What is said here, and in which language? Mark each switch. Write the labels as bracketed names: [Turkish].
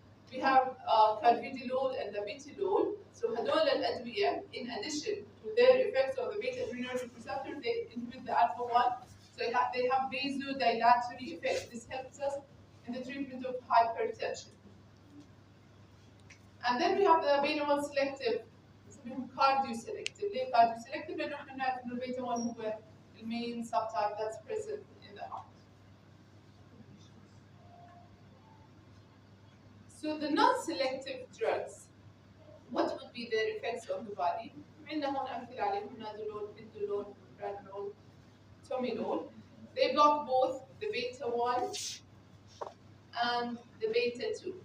[English] We have carvedilol and labetalol. So [Arabic] هدول الأدوية, [English] in addition to their effects on the beta adrenergic receptor, they inhibit the alpha 1. So they have vasodilatory effect. This helps us in the treatment of hypertension. And then we have the beta 1 selective, cardio-selective. [Arabic] ليه cardio-selective؟ لأنه احنا نعرف إنه البيتا 1 هو المين [English] subtype that's present in the heart. So the non-selective drugs, what would be their effects on the body? [Arabic] عندنا هون أمثلة عليهم nadolol, indolol, propranolol, timolol. [English] They block both the beta 1 and the beta 2.